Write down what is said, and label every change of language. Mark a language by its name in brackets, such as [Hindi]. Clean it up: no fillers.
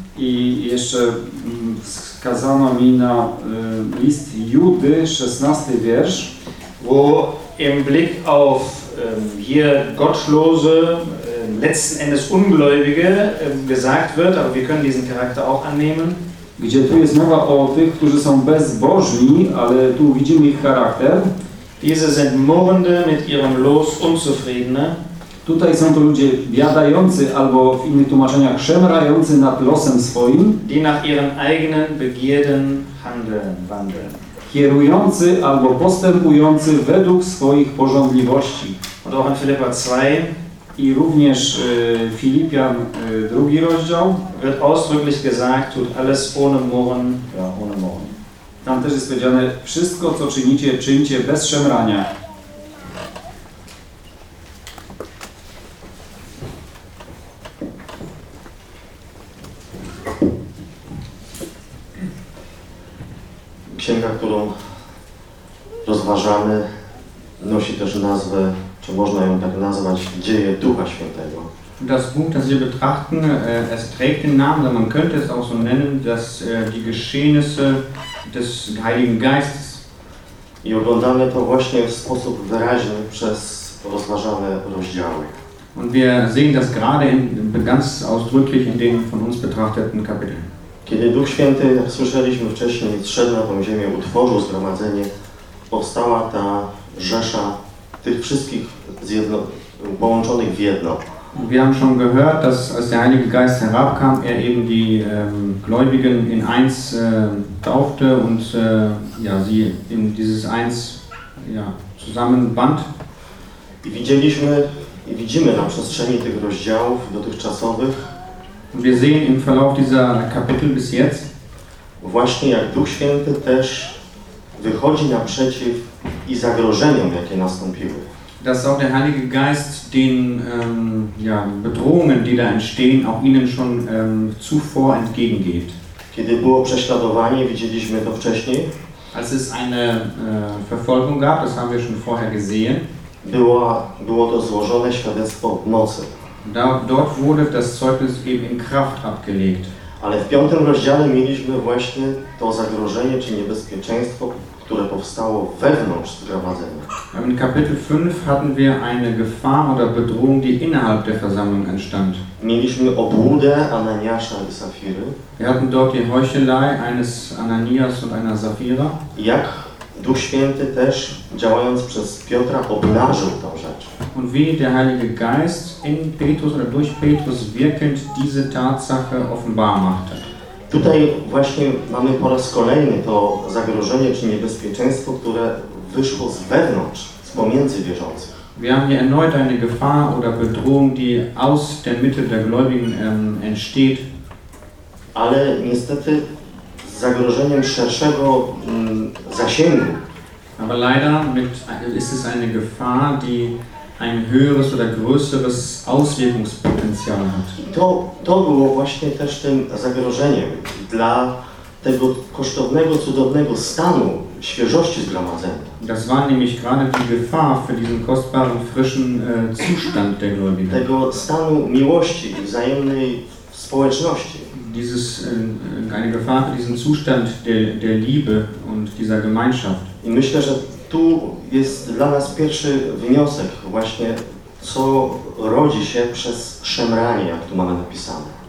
[Polish] I jeszcze wskazano mi na list Judy, 16 wiersz, [German] wo im Blick auf hier gottlose, letzten Endes Ungläubige gesagt wird, aber wir können diesen Charakter auch annehmen. [Polish] Gdzie tu jest mowa o tych, którzy są bezbożni, ale tu widzimy ich charakter. [German] Diese sind murrende, mit ihrem Los unzufriedene. [Polish] Tutaj są to ludzie biadający, albo w innych tłumaczeniach szemrający nad losem swoim. [German] Die nach ihren eigenen Begierden handeln, wandeln. [Polish] Kierujący albo postępujący według swoich pożądliwości. [German] Und auch in Philippa 2. [Polish] I również Filipian drugi rozdział. [German] Wird ausdrücklich gesagt, tut alles ohne Murren. Ja, ohne Murren. [Polish] Tam też jest powiedziane, wszystko co czynicie, czyńcie bez szemrania. Księga, którą rozważamy, nosi też nazwę, czy można ją tak nazwać, Dzieje Ducha Świętego. [German] Das Buch, das wir betrachten, es trägt den Namen, man könnte es auch so nennen, dass die Geschehnisse des Heiligen Geistes. [Polish] I oglądamy to właśnie w sposób wyraźny przez rozważane rozdziały. [German] Und wir sehen das gerade ganz ausdrücklich in den von uns betrachteten Kapiteln. [Polish] Kiedy Duch Święty, jak słyszeliśmy wcześniej, zszedł na tą ziemię, utworzył zgromadzenie, powstała ta rzesza tych wszystkich połączonych w jedno. [German] Wir haben schon gehört, dass als der Heilige Geist herabkam, eben die Gläubigen in eins taufte und sie in dieses eins zusammenband. [Polish] I widzieliśmy i widzimy na przestrzeni tych rozdziałów dotychczasowych. [German] Wir sehen im Verlauf dieser Kapitel bis jetzt, [Polish] właśnie jak Duch Święty też wychodzi naprzeciw i zagrożeniom, jakie nastąpiły. [German] Dass auch der Heilige Geist den Bedrohungen, die da entstehen, auch ihnen schon zuvor entgegengeht. [Polish] Kiedy było prześladowanie, widzieliśmy to wcześniej. [German] Als es eine Verfolgung gab, das haben wir schon vorher gesehen. [Polish] Było to złożone świadectwo w mocy. [German] Dort wurde das Zeugnis eben in Kraft abgelegt. [Polish] Ale w piątym rozdziale mieliśmy właśnie to zagrożenie czy niebezpieczeństwo, które powstało wewnątrz zgromadzenia. [German] W Kapitel 5 hatten wir eine Gefahr oder Bedrohung, die innerhalb der Versammlung entstand. [Polish] Mieliśmy obłudę Ananiasza i Safiry. [German] Wir hatten dort die Heuchelei eines Ananias und einer Safira. [Polish] Jak Duch Święty też, działając przez Piotra, obnażył tą rzecz. [German] Und wie der Heilige Geist in Petrus oder durch Petrus wirkend diese Tatsache offenbar machte. [Polish] Tutaj właśnie mamy po raz kolejny to zagrożenie czy niebezpieczeństwo, które wyszło z wewnątrz, z pomiędzy wierzących. [German] Wir haben hier erneut eine Gefahr oder Bedrohung, die aus der Mitte der Gläubigen entsteht. [Polish] Ale niestety z zagrożeniem szerszego zasięgu. [German] Aber leider ist es eine Gefahr, die ein höheres oder größeres Auswirkungspotenzial hat. [Polish] To było właśnie też tym zagrożeniem dla tego kosztownego, cudownego stanu świeżości zgromadzenia. [German] Das war nämlich gerade die Gefahr für diesen kostbaren, frischen Zustand der Gläubigen. [Polish] Tego stanu miłości i wzajemnej społeczności. [German] Dieses eine Gefahr für diesen Zustand der Liebe und dieser Gemeinschaft. [Polish] I myślę, że tu jest dla nas pierwszy wniosek właśnie, co rodzi się przez szemranie, jak tu mamy napisane.